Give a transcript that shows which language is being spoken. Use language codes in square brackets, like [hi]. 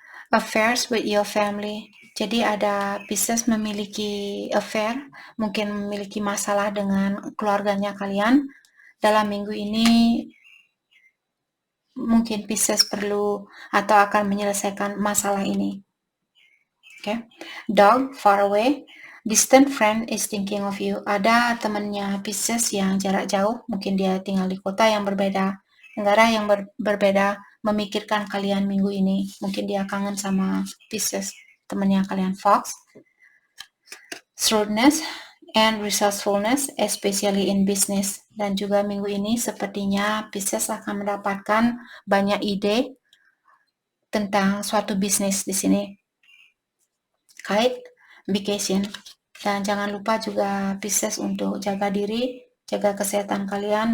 [en] Affairs with your family. [id] Jadi ada Pisces memiliki affair, mungkin memiliki masalah dengan keluarganya kalian. Dalam minggu ini mungkin Pisces perlu atau akan menyelesaikan masalah ini. Okay. [en] Dog, far away. Distant friend is thinking of you. [id] Ada temannya Pisces yang jarak jauh, mungkin dia tinggal di kota yang berbeda, negara yang berbeda, memikirkan kalian minggu ini. Mungkin dia kangen sama Pisces, temannya kalian. [en] Fox, shrewdness and resourcefulness, especially in business. [id] Dan juga minggu ini sepertinya Pisces akan mendapatkan banyak ide tentang suatu bisnis di sini. [en] Kite, vacation. [id] Dan jangan lupa juga Pisces untuk jaga diri, jaga kesehatan kalian.